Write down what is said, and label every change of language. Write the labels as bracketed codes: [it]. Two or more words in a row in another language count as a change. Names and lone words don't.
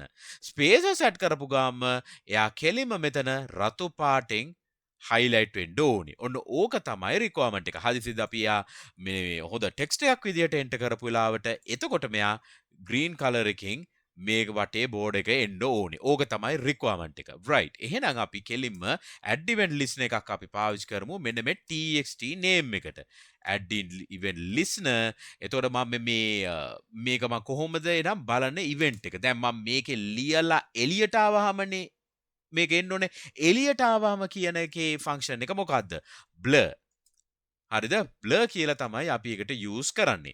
[en] spaces add [si] කරපු ගාම එයා කෙලින්ම මෙතන රතු පාටෙන් highlight වෙන්න ඕනේ. ඔන්න ඕක තමයි requirement එක. හදිසියේදී අපි යා මේ හොඳ text එකක් විදියට enter කරපු වෙලාවට එතකොට මෙයා [en] green color [si] එකකින් මේක වටේ බෝඩ් එක එන්න ඕනේ. ඕක තමයි requirement එක. right. එහෙනම් අපි කෙලින්ම [en] add event listener [si] එකක් අපි පාවිච්චි කරමු මෙන්න මේ [en] txt name [si] එකට. [en] add event listener. [si] එතකොට මම මේක මම කොහොමද එනම් බලන්නේ event එක. දැන් මම මේකේ ලියලා එළියට ආවහමනේ මේක එන්න ඕනේ. එළියට ආවම කියන එකේ function එක මොකද්ද? blur. හරිද? blur කියලා තමයි අපි එකට use කරන්නේ.